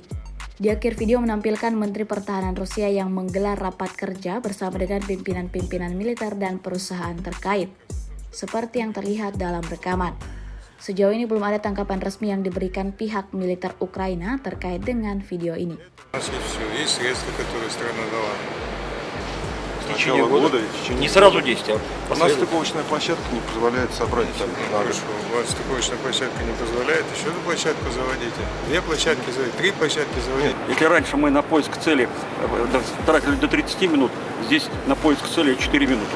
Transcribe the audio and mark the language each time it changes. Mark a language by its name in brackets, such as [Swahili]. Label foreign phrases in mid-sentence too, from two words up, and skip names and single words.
[Indonesian] Di akhir video menampilkan Menteri Pertahanan Rusia yang menggelar rapat kerja bersama dengan pimpinan-pimpinan militer dan perusahaan terkait, seperti yang terlihat dalam rekaman. Sejauh ini belum ada tanggapan resmi yang diberikan pihak militer Ukraina terkait dengan video ini. [Russian] В течение года? Не сразу 10, а У нас стыковочная площадка не позволяет собрать там. Хорошо, у вас стыковочная площадка не позволяет, еще одну площадку заводите. 2 площадки заводите, 3 площадки заводите. Если раньше мы на поиск цели тратили до 30 минут, здесь на поиск цели 4 минуты.